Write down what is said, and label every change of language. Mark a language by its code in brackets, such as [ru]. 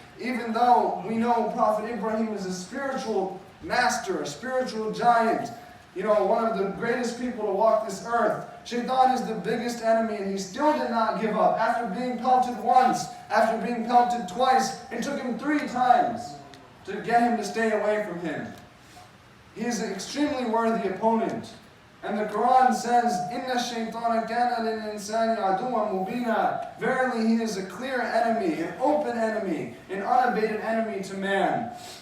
[en] Even though we know Prophet Ibrahim is a spiritual master, a spiritual giant, one of the greatest people to walk this earth. Shaitan is the biggest enemy, and he still did not give up. After being pelted once, after being pelted twice, it took him 3 times to get him to stay away from him. He is an extremely worthy opponent. And the Quran says, [ar] إِنَّ الشَّيْطَانَ كَانَ لِلْإِنسَانِ عَدُوًّا مُبِينًا. [en] Verily, he is a clear enemy, an open enemy, an unabated enemy to man.